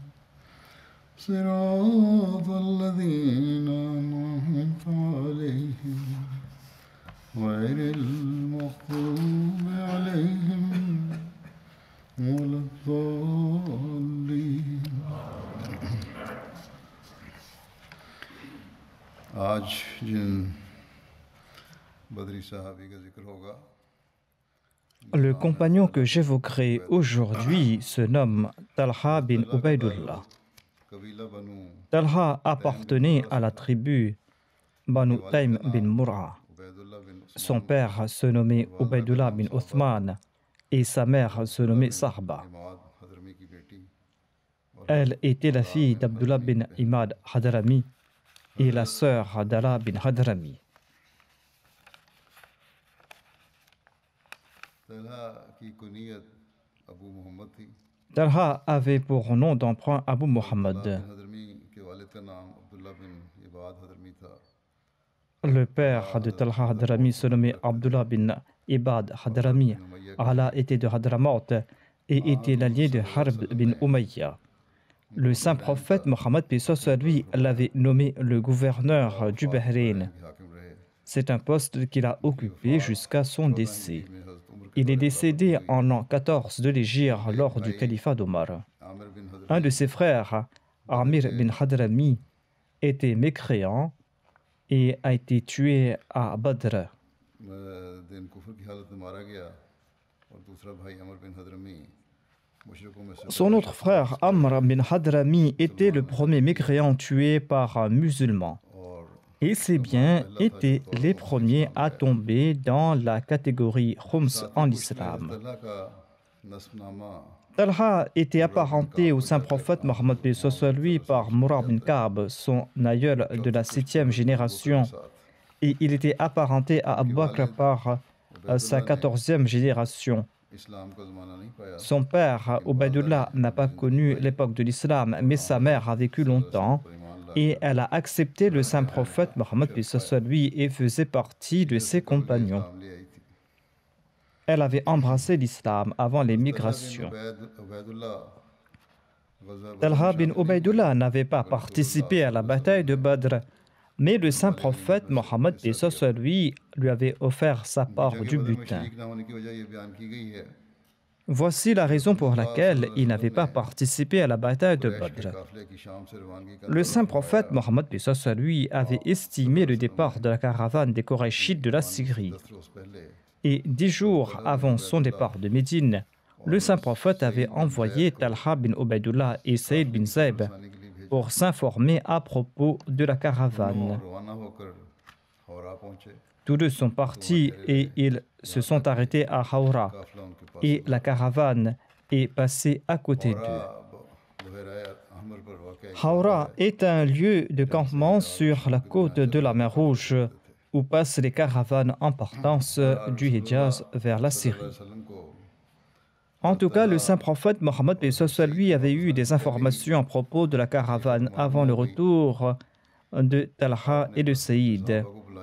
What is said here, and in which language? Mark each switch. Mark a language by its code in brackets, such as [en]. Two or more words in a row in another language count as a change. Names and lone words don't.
[ar] صراط الذين أنعمت عليهم غير المغضوب عليهم ولا الضالين. [ur] آج جن بدری صحابی کا ذکر ہوگا, [fr] Le compagnon que j'évoquerai aujourd'hui se nomme Talha bin Ubaydullah. [ur] قبیلہ بنو [fr] Talha appartenait à la tribu Banu Taym bin Mur'a. [ur] عبیداللہ بن [fr] Son père se nommait Ubaydullah bin Uthman et sa mère se nommait Sahba. [ur] عماد حضرمی کی بیٹی [fr] Elle était la fille d'Abdullah bin Imad Hadrami et la sœur d'Ala bin Hadrami. [ur] طلحہ کی کنیت ابو محمد تھی. [fr] Talha avait pour nom d'emprunt Abu Muhammad. [ur] حضرمی کے والد کا نام عبداللہ بن عباد حضرمی تھا. [fr] Le père de Talha Hadrami se nommait Abdullah bin Ibad Hadrami. Ala était de Hadramaut et était l'allié de Harb bin Umayya. Le saint prophète Mohammed paix soit lui l'avait nommé le gouverneur du Bahreïn. [ur] حاکم رہے. [fr] C'est un poste qu'il a occupé jusqu'à son décès. Il est décédé en l'an 14 de l'Hégire lors du califat d'Omar. [ur] عامر بن حضرت [fr] Un de ses frères, Amir bin Hadrami, était mécréant et a été tué à Badr. [ur] دن کفر کی حالت میں مارا گیا اور دوسرا بھائی امر بن حضرمی مشرکوں میں سے [fr] Son autre frère, Amr bin Hadrami, était le premier mécréant tué par un musulman. [ur] और [fr] Et ses biens étaient les premiers à tomber dans la catégorie Khums en islam. [ur] طلحہ کا نسبنامہ [fr] Talha était apparenté au saint prophète Mohammed paix soit lui par Murad bin Ka'b, son aïeul de la 7e génération, et il était apparenté à Abu Bakr par sa 14e génération. [ur] اسلام کا زمانہ نہیں پایا. [fr] Son père, Ubaydullah, n'a pas connu l'époque de l'islam, mais sa mère a vécu longtemps et elle a accepté le saint prophète Mohammed paix soit lui et faisait partie de ses compagnons. [ur] اسلام لے آئی تھی. [fr] Elle avait embrassé l'islam avant l'émigration. [ur] عبیداللہ غزوہ [fr] Talha bin Ubaydullah n'avait pas participé à la bataille de Badr, mais le saint prophète Mohammed paix soit lui avait offert sa part du butin. [ur] شریک نہ ہونے کی وجہ یہ بیان کی گئی ہے. [fr] Voici la raison pour laquelle il n'avait pas participé à la bataille de [ur] قریش کے [fr] Badr. [ur] قافلے کی شام سے روانگی کا [fr] Le saint prophète Mohammed paix soit lui avait estimé le départ de la caravane des Korachites de la Syrie. [ur] 10 روز پہلے [fr] Et 10 jours avant son départ de Médine, le saint prophète avait envoyé Talha bin Ubaydullah et Saïd bin Zayd [ur] آنے کے لیے بھیجا. [fr] pour s'informer à propos de la caravane. [ur] روانہ ہوکر حورا پہنچے. [fr] Tous deux sont partis et ils se sont arrêtés à Hawra [ur] قافلہ انکے پاس [fr] et la caravane est passée à côté d'eux. [ur] بحیرۂ احمر پر واقع ہے. [fr] Hawra est un lieu de campement sur la côte de la mer Rouge où passent les caravanes en partance du Hijaz vers la Syrie. [ur] وسلم کو [fr] En tout cas, le saint prophète Mohammed paix soit lui avait eu des informations à propos de la caravane avant le retour de Talha et de Saïd.